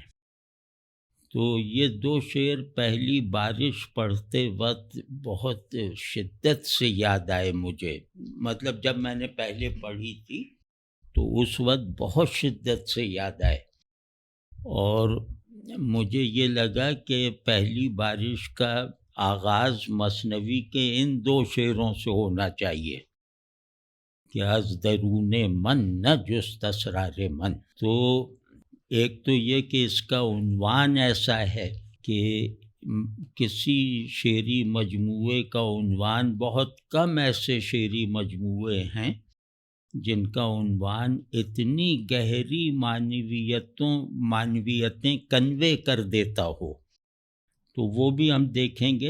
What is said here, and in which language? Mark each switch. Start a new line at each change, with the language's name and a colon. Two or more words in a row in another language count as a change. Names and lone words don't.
Urdu: تو یہ دو شعر پہلی بارش پڑھتے وقت بہت شدت سے یاد آئے مجھے، مطلب جب میں نے پہلے پڑھی تھی تو اس وقت بہت شدت سے یاد آئے، اور مجھے یہ لگا کہ پہلی بارش کا آغاز مثنوی کے ان دو شعروں سے ہونا چاہیے کہ
Persian: از درون من نہ جست اسرار من۔
Urdu: تو ایک تو یہ کہ اس کا عنوان ایسا ہے کہ کسی شعری مجموعے کا عنوان، بہت کم ایسے شعری مجموعے ہیں جن کا عنوان اتنی گہری معنویتیں کنوے کر دیتا ہو، تو وہ بھی ہم دیکھیں گے۔